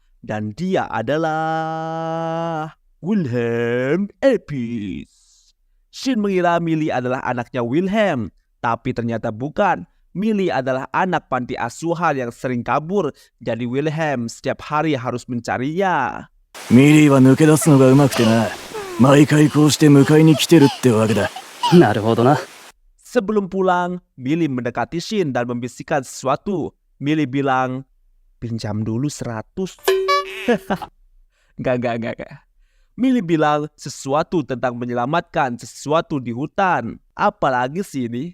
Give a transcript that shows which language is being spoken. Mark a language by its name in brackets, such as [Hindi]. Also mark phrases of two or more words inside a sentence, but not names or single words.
[Indonesian] Dan dia adalah Wilhelm Epis. Shin mengira Millie adalah anaknya Wilhelm, tapi ternyata bukan. Millie adalah anak panti asuhan yang sering kabur, jadi Wilhelm setiap hari harus mencarinya. [Japanese] ミリーは抜け出すのがうまくてな。毎回こうして迎えに来てるってわけだ。なるほどな。 [Indonesian] Sebelum pulang, Millie mendekati Shin dan membisikkan sesuatu. Millie bilang, pinjam dulu 100. Enggak. Millie bilang sesuatu tentang menyelamatkan sesuatu di hutan. Apalagi sih ini?